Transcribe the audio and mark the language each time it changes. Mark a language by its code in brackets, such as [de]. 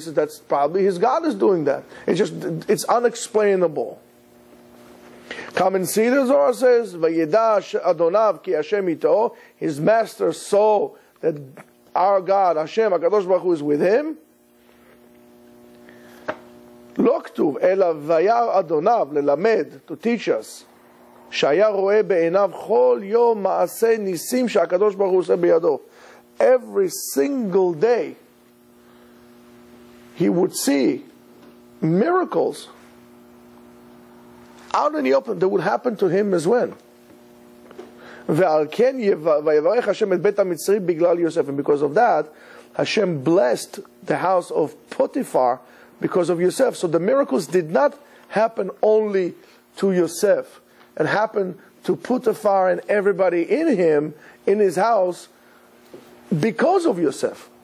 [en] So that's probably his God is doing that. It's unexplainable. Come and see, the Zohar says, [he] Vayeda Adonav ki Hashem ito. [en] His master saw that our God, Hashem, Hakadosh Baruch Hu, is with him. [he] לא כתוב, אלא וירא אדוניו ללמד, [en] to teach us, [he] שהיה רואה בעיניו כל יום מעשה ניסים שהקדוש ברוך הוא עושה בידו. [en] Every single day he would see miracles out in the open that would happen to him as well. [he] ועל כן ויברך השם את בית המצרי בגלל יוסף. [en] And because of that, Hashem blessed the house of Potiphar because of Yosef. So the miracles did not happen only to Yosef. It happened to Potiphar and everybody in him, in his house, because of Yosef.